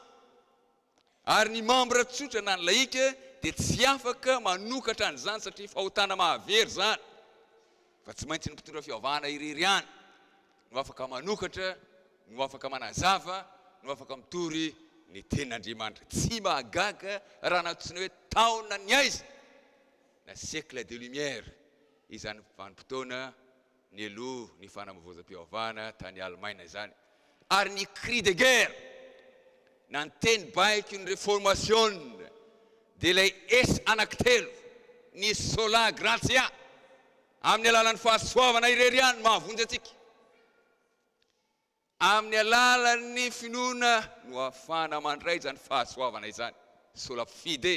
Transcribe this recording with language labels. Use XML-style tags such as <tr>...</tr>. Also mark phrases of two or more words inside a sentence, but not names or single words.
<mg>Ary ny membre tsotra na ny laika dia tsy afaka manokatra an'izany satria fahotana mahavery zany. Fa tsy maintsy ny mpitondra fihavana irery ihany no afaka manokatra, no afaka manazava, no afaka mitory ny tenin'Andriamanitra. Tsy mahagaga raha natsoina hoe taona ny aiza na</mg> <fr>siècle de lumière,</fr> <mg>izany vanim-potoana ny aloha ny fanamavoazam-pihavana tany Allemagne izany. Ary ny</mg> <fr>cri de guerre</fr> <mg>na ny teny baiky ny réformation dia ilay esy anankitelo, ny</mg> <la>sola gratia,</la> <mg>amin'ny alalan'ny fahasoavana irery ihany mahavonjy atsika. Amin'ny alalan'ny finoana no ahafahana mandray izany fahasoavana izany,</mg> <la>sola fide.</la>